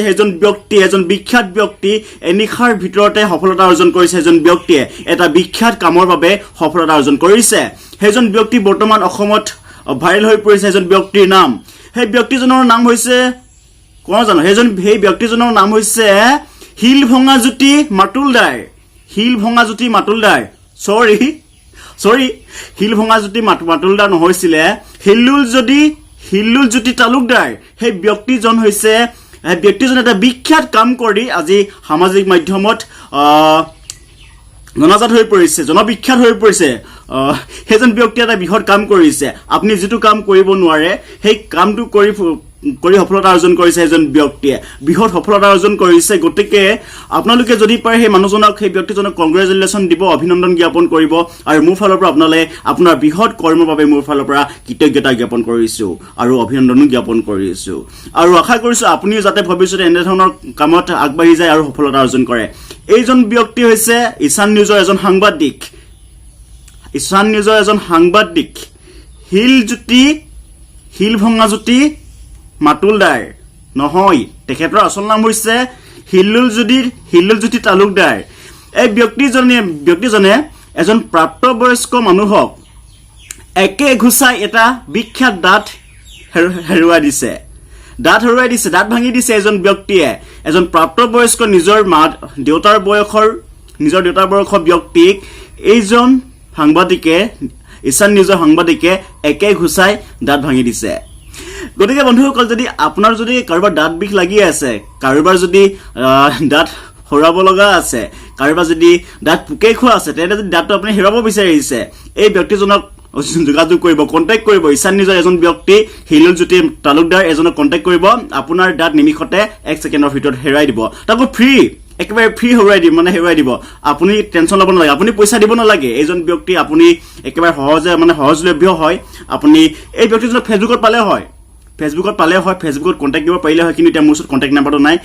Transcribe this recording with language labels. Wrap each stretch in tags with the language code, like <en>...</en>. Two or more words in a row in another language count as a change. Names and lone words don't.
<as>সেইজন ব্যক্তি, এজন বিখ্যাত ব্যক্তি, এনিশাৰ ভিতৰতে সফলতা অৰ্জন কৰিছে। এজন ব্যক্তিয়ে এটা বিখ্যাত কামৰ বাবে সফলতা অৰ্জন কৰিছে। সেইজন ব্যক্তি বৰ্তমান অসমত ভাইৰেল হৈ পৰিছে। এজন ব্যক্তিৰ নাম, সেই ব্যক্তিজনৰ নাম হৈছে কোন জানো? সেই ব্যক্তিজনৰ নাম হৈছে hilloljyoti talukdar। hilloljyoti talukdar, sorry, hilloljyoti talukdar নহৈছিলে, hilloljyoti talukdar। সেই ব্যক্তিজন হৈছে এটা বিখ্যাত কাম কৰি আজি সামাজিক মাধ্যমত জনাজাত হৈ পৰিছে, জনবিখ্যাত হৈ পৰিছে। সেইজন ব্যক্তি এটা বৃহৎ কাম কৰিছে। আপুনি যিটো কাম কৰিব নোৱাৰে সেই কামটো কৰি সফলতা অৰ্জন কৰিছে। এজন ব্যক্তিয়ে বৃহৎ সফলতা অৰ্জন কৰিছে। গতিকে আপোনালোকে যদি পাৰে সেই মানুহজনক, সেই ব্যক্তিজনক কংগ্ৰেচুলেশ্যন দিব, অভিনন্দন জ্ঞাপন কৰিব। আৰু মোৰ ফালৰ পৰা আপোনালৈ আপোনাৰ বৃহৎ কৰ্মৰ বাবে মোৰ ফালৰ পৰা কৃতজ্ঞতা জ্ঞাপন কৰিছোঁ আৰু অভিনন্দনো জ্ঞাপন কৰিছোঁ। আৰু আশা কৰিছোঁ আপুনিও যাতে ভৱিষ্যতে এনেধৰণৰ কামত আগবাঢ়ি যায় আৰু সফলতা অৰ্জন কৰে। এইজন ব্যক্তি হৈছে ঈশান নিউজৰ এজন সাংবাদিক, hilloljyoti talukdar নহয়, তেখেতৰ আচল নাম হৈছে hilloljyoti talukdar। এই ব্যক্তিজনে এজন প্ৰাপ্তবয়স্ক মানুহক একে ঘুচাই এটা বিখ্যাত দাঁত হেৰুৱাই দিছে, দাঁত ভাঙি দিছে। এজন ব্যক্তিয়ে এজন প্ৰাপ্তবয়স্ক নিজৰ দেউতাৰ বয়সৰ ব্যক্তিক এইজন সাংবাদিকে, ঈশান নিউজৰ সাংবাদিকে একে ঘুচাই দাঁত ভাঙি দিছে। গতিকে বন্ধুসকল, যদি আপোনাৰ যদি কাৰোবাৰ দাঁত বিষ লাগি আছে, কাৰোবাৰ যদি দাঁত হৰাব লগা আছে, কাৰোবাৰ যদি দাঁত পোকে খোৱা আছে, তেন্তে যদি দাঁতটো আপুনি হেৰাব বিচাৰিছে, এই ব্যক্তিজনক যোগাযোগ কৰিব, কণ্টেক্ট কৰিব। ঈশান নিউজৰ এজন ব্যক্তি hilloljyoti talukdar এজনক কণ্টেক্ট কৰিব। আপোনাৰ দাঁত নিমিষতে 1 ছেকেণ্ডৰ ভিতৰত হেৰাই দিব, তাকো একেবাৰে ফ্ৰী হেৰুৱাই দিব। আপুনি টেনশ্যন ল'ব নালাগে, আপুনি পইচা দিব নালাগে। এইজন ব্যক্তি আপুনি একেবাৰে সহজলভ্য হয়। আপুনি এই ব্যক্তিজনক ফেচবুকত পালে হয়, ফেচবুকত কণ্টেক্ট কৰিব পাৰিলে হয়, কিন্তু এতিয়া মোৰ ওচৰত কণ্টেক্ট নাম্বাৰটো নাই।</as>